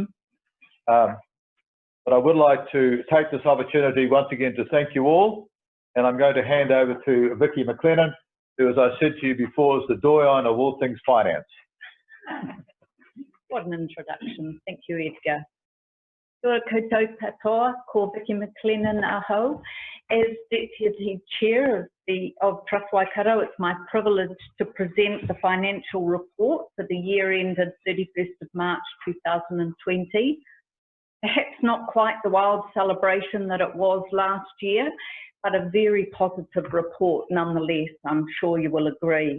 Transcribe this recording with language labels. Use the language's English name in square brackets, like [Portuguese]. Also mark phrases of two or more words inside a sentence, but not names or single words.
[English] But I would like to take this opportunity once again to thank you all, and I'm going to hand over to Vicky McLennan, who, as I said to you before, is the doyen of all things finance. What an introduction. Thank you, Edgar. [Māori] Kia koutou katoa, ko Vicky McLennan aho. [English] As Deputy Chair of Trust Waikato, it's my privilege to present the financial report for the year ended 31st of March 2020. Perhaps not quite the wild celebration that it was last year, but a very positive report nonetheless, I'm sure you will agree.